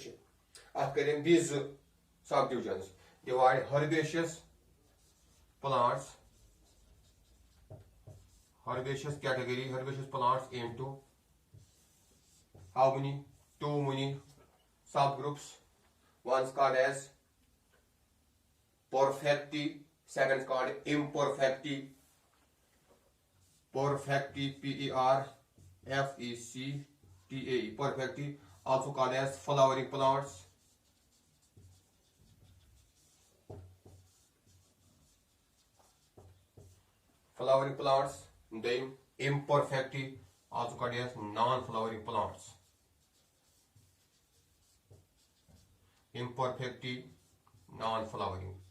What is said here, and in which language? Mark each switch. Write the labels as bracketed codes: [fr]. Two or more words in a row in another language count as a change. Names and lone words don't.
[en] After these subdivisions, divide herbaceous plants, herbaceous category, herbaceous plants into how many? Too many subgroups. One's called as perfecti, second called imperfecti. Perfecti, PERFECTAE, perfecti, also called as flowering plants. Flowering plants, then imperfecti, also called as non-flowering plants. Imperfecti, non-flowering.